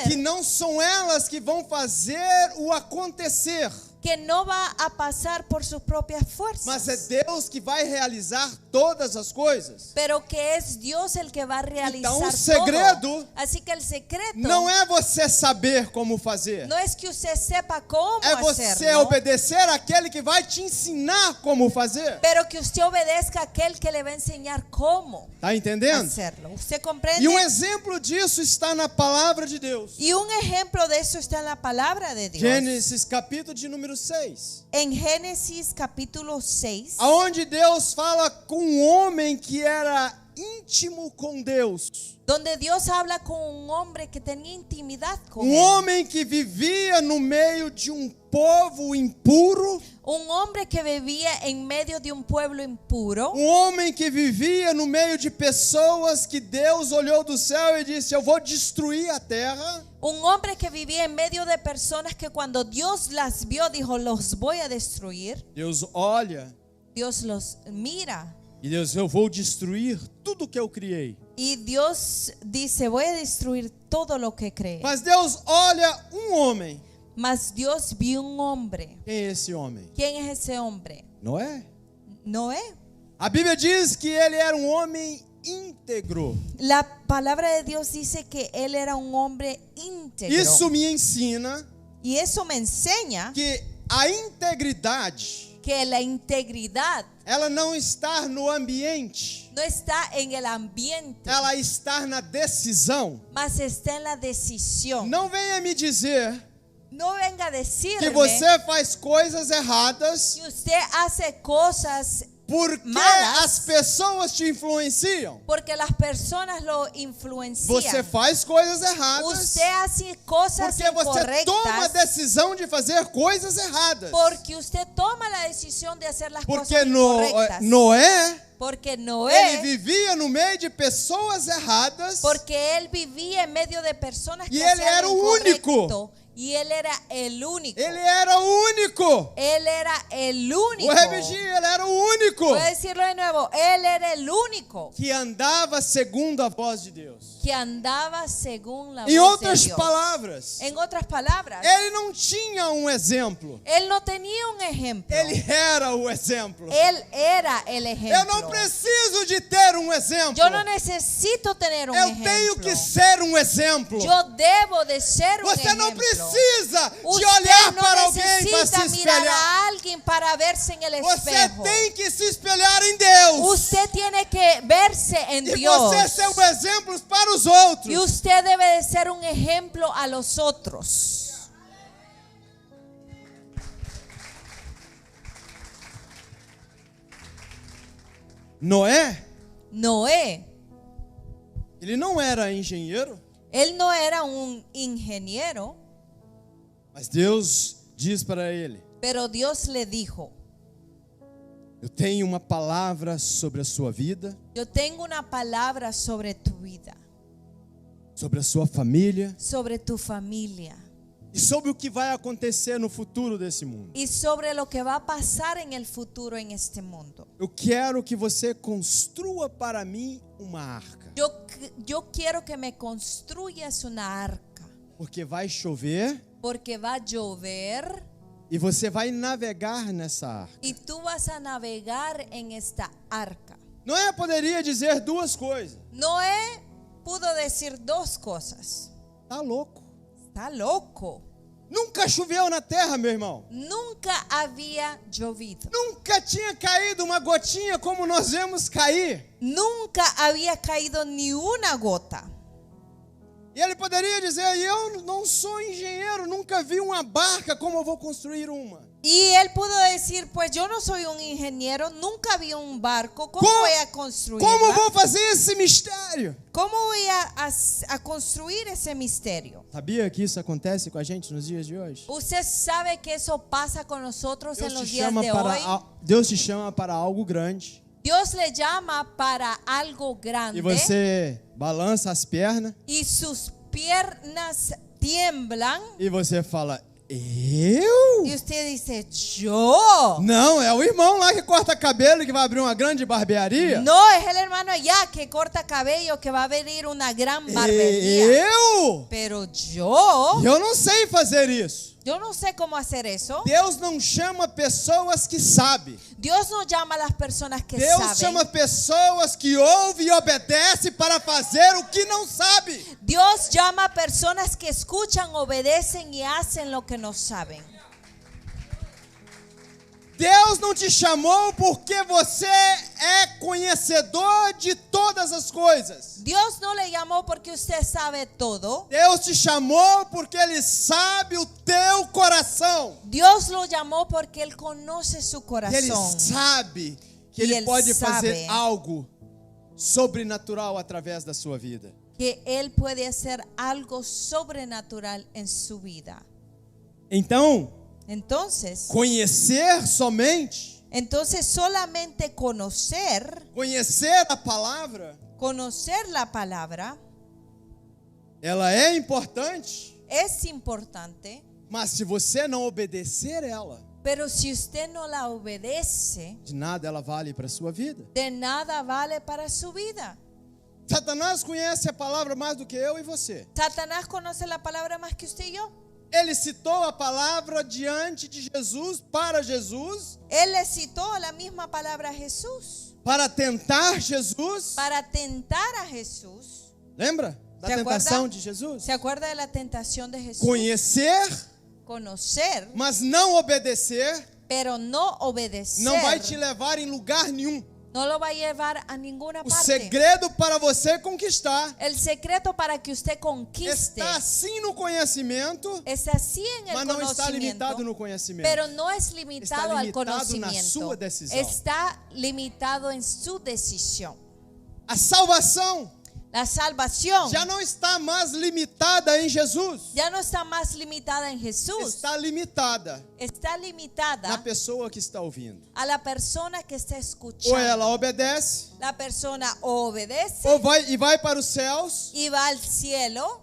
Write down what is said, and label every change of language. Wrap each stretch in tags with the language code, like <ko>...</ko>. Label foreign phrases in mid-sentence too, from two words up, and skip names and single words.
<pt>que não são elas que vão fazer o acontecer,</pt> <es>que no va a pasar por sus propias</es> <pt>mas é</pt> <es>fuerzas,</es> <pt>Deus que vai realizar todas as coisas.</pt> <es>pero que es Dios el que va a realizar</es> <pt>Então, o segredo</pt> <es>todo. Así que el secreto</es> <pt>Não é você saber como fazer,</pt> <es>no es que usted sepa cómo</es> <pt>é você</pt> <es>hacerlo,</es> <pt>obedecer àquele que vai te ensinar como fazer.</pt> <es>pero que usted obedezca a aquel que le va a enseñar cómo</es> <pt>Tá entendendo?</pt> <es>hacerlo. ¿Usted comprende?</es> <pt>E um exemplo disso está na palavra de Deus.</pt> <es>Y un ejemplo de eso está en la palabra de Dios.</es> <pt>Gênesis capítulo de número 6.</pt> <es>En Génesis capítulo 6,</es> <pt>Aonde Deus fala com um homem que era íntimo com Deus.</pt> <es>donde Dios habla con un hombre que tenía intimidad con</es> <pt>Um</pt> <es>él.</es> <pt>homem que vivia no meio de um povo impuro.</pt> <es>Un hombre que vivía en medio de un pueblo impuro.</es> <pt>Um homem que vivia no meio de pessoas que Deus olhou do céu e disse, eu vou destruir a terra.</pt> <es>Un hombre que vivía en medio de personas que cuando Dios las vio dijo, los voy a destruir.</es> <pt>Deus olha</pt> <es>Dios los mira</es> <pt>e Deus, eu vou destruir tudo que eu criei.</pt> <es>y Dios dice, voy a destruir todo lo que cree.</es> <pt>Mas Deus olha um homem.</pt> <es>Mas Dios vio un hombre.</es> <pt>Quem é esse homem?</pt> <es>¿Quién es ese hombre?</es> <pt>Noé.</pt> <es>Noé.</es> <pt>A Bíblia diz que ele era um homem íntegro.</pt> <es>La palabra de Dios dice que él era un hombre íntegro.</es> <pt>Isso me ensina</pt> <es>Y eso me enseña</es> <pt>que a integridade,</pt> <es>que la integridad</es> <pt>ela não está no ambiente,</pt> <es>no está en el ambiente,</es> <pt>ela está na decisão.</pt> <es>mas está en la decisión.</es> <pt>Não venha me dizer</pt> <es>No venga a</es> <pt>que</pt> <es>decirme</es> <pt>você faz coisas erradas</pt> <es>que usted hace cosas</es> <pt>porque</pt> <es>malas</es> <pt>as pessoas te influenciam.</pt> <es>porque las personas lo influencian.</es> <pt>Você faz coisas erradas</pt> <es>Usted hace cosas</es> <pt>porque você toma a</pt> <es>incorrectas</es> <pt>decisão de fazer coisas erradas.</pt> <es>porque usted toma la decisión de hacer las</es> <pt>Porque</pt> <es>cosas incorrectas.</es> <pt>Noé,</pt> <es>Porque</es> <pt>ele</pt> <es>Noé,</es> <pt>vivia no meio de pessoas erradas.</pt> <es>porque él vivía en medio de personas que Y él hacían</es> <pt>era</pt> <es>lo</es> <pt>o único.</pt> <es>incorrecto, y él era el único.</es> <pt>Ele era o único.</pt> <es>Él era el único.</es> <pt>Vou repetir, ele era o único</pt> <es>Voy a decirlo de nuevo. Él era el único</es> <pt>que andava segundo a voz de Deus.</pt> <es>que andaba según la</es> <pt>Em</pt> <es>voz</es> <pt>outras</pt> <es>de Dios.</es> <pt>palavras,</pt> <es>En otras palabras,</es> <pt>ele não tinha um exemplo.</pt> <es>él no tenía un ejemplo.</es> <pt>Ele era o exemplo.</pt> <es>Él era el ejemplo.</es> <pt>Eu não preciso de ter um exemplo.</pt> <es>Yo no necesito tener un</es> <pt>Eu</pt> <es>ejemplo.</es> <pt>tenho que ser um exemplo.</pt> <es>Yo debo de ser un</es> <pt>Você</pt> <es>ejemplo.</es> <pt>não precisa de</pt> <es>Usted</es> <pt>olhar</pt> <es>no</es> <pt>para alguém para se</pt> <es>necesita mirar</es> <pt>espelhar.</pt> <es>a alguien para verse en el</es> <pt>Você</pt> <es>espejo.</es> <pt>tem que se espelhar em Deus.</pt> <es>Usted tiene que verse en</es> <pt>E</pt> <es>Dios.</es> <pt>você ser um exemplo para os outros.</pt> <es>Y usted debe de ser un ejemplo a los otros.</es> <pt>Noé,</pt> <es>Noé,</es> <pt>ele não era engenheiro,</pt> <es>él no era un ingeniero,</es> <pt>mas Deus diz para ele:</pt> <es>pero Dios le dijo,</es> <pt>eu tenho uma palavra sobre a sua vida,</pt> <es>yo tengo una palabra sobre tu vida,</es> <pt>sobre a sua família</pt> <es>sobre tu familia</es> <pt>e sobre o que vai acontecer no futuro desse mundo.</pt> <es>y sobre lo que va a pasar en el futuro en este mundo.</es> <pt>Eu quero que você construa para mim uma arca,</pt> <es>Yo quiero que me construyas una arca,</es> <pt>porque vai chover</pt> <es>porque va a llover</es> <pt>e você vai navegar nessa arca.</pt> <es>y tú vas a navegar en esta arca.</es> <pt>Noé poderia dizer duas coisas:</pt> <es>Noé pudo decir dos cosas.</es> <pt>tá louco.</pt> <es>Está loco.</es> <pt>Nunca choveu na terra, meu irmão.</pt> <es>Nunca había llovido.</es> <pt>Nunca tinha caído uma gotinha como nós vemos cair.</pt> <es>Nunca había caído ni una gota.</es> <pt>E ele poderia dizer, eu não sou engenheiro, nunca vi uma barca, como eu vou construir uma?</pt> <es>Y él pudo decir, pues yo no soy un ingeniero, nunca vi un barco, ¿cómo voy a construirla?</es> <pt>Como vou fazer esse mistério?</pt> <es>¿Cómo voy a construir ese misterio?</es> <pt>Sabia que isso acontece com a gente nos dias de hoje?</pt> <es>Usted sabe que eso pasa con nosotros en</es> <pt>Deus</pt> <es>los</es> <pt>te</pt> <es>días</es> <pt>chama</pt> <es>de hoy.</es> <pt>Deus te chama para algo grande.</pt> <es>Dios le llama para algo grande</es> <pt>E você balança as pernas</pt> <es>y sus piernas tiemblan</es> <pt>e você fala, eu?</pt> <es>y usted dice, yo.</es> <pt>Não, é o irmão lá que corta cabelo e que vai abrir uma grande barbearia.</pt> <es>No, es el hermano allá que corta cabello, que va a abrir una gran barbería.</es> <pt>Eu?</pt> <es>Pero yo</es> <pt>não sei fazer isso.</pt> <es>no sé cómo hacer eso.</es> <pt>Deus não chama pessoas que sabem.</pt> <es>Dios no llama a las personas que</es> <pt>Deus</pt> <es>saben.</es> <pt>chama pessoas que ouvem e obedecem para fazer o que não sabe.</pt> <es>Dios llama a personas que escuchan, obedecen y hacen lo que no saben.</es> <pt>Deus não te chamou porque você é conhecedor de todas as coisas.</pt> <es>Dios no le llamó porque usted sabe todo.</es> <pt>Deus te chamou porque Ele sabe o teu coração.</pt> <es>Dios lo llamó porque Él conoce su</es> <pt>E Ele</pt> <es>corazón.</es> <pt>sabe que E Ele Ele pode</pt> <es>sabe.</es> <pt>fazer algo sobrenatural através da sua vida.</pt> <es>Que Él puede hacer algo sobrenatural en su vida.</es> <pt>Então,</pt> <es>Entonces</es> <pt>conhecer</pt> <es>solamente</es> <pt>conhecer a palavra,</pt> <es>conocer la palabra</es> <pt>ela é importante,</pt> <es>es importante,</es> <pt>mas se você não obedecer ela,</pt> <es>pero si usted no la obedece,</es> <pt>de nada ela vale para a sua vida.</pt> <es>de nada vale para su vida.</es> <pt>Satanás conhece a palavra mais do que eu e você.</pt> <es>Satanás conoce la palabra más que usted y yo.</es> <pt>Ele citou a palavra diante de Jesus, para Jesus,</pt> <es>Él le citó la misma palabra a Jesús</es> <pt>para tentar Jesus.</pt> <es>para tentar a Jesús.</es> <pt>Lembra da</pt> <es>Se</es> <pt>tentação</pt> <es>acuerda?</es> <pt>de Jesus?</pt> <es>¿Se acuerda de la tentación de Jesús?</es> <pt>Conhecer,</pt> <es>Conocer,</es> <pt>mas não obedecer,</pt> <es>pero no obedecer,</es> <pt>não vai te levar em lugar nenhum.</pt> <es>no lo va a llevar a ninguna</es> <pt>O</pt> <es>parte.</es> <pt>segredo para você conquistar</pt> <es>El secreto para que usted conquiste</es> <pt>está sim no conhecimento,</pt> <es>es así en el</es> <pt>mas não está limitado</pt> <es>conocimiento,</es> <pt>no conhecimento.</pt> <es>pero no es limitado al</es> <pt>limitado na</pt> <es>conocimiento.</es> <pt>sua decisão.</pt> <es>Está limitado en su decisión.</es> <pt>A salvação</pt> <es>La salvación</es> <pt>já não está mais limitada em Jesus.</pt> <es>ya no está más limitada en Jesús.</es> <pt>Está limitada</pt> <es>Está limitada</es> <pt>na pessoa que está ouvindo.</pt> <es>a la persona que está</es> <pt>Ou</pt> <es>escuchando.</es> <pt>ela obedece,</pt> <es>La persona obedece</es> <pt>ou vai para os céus,</pt> <es>y va al cielo,</es>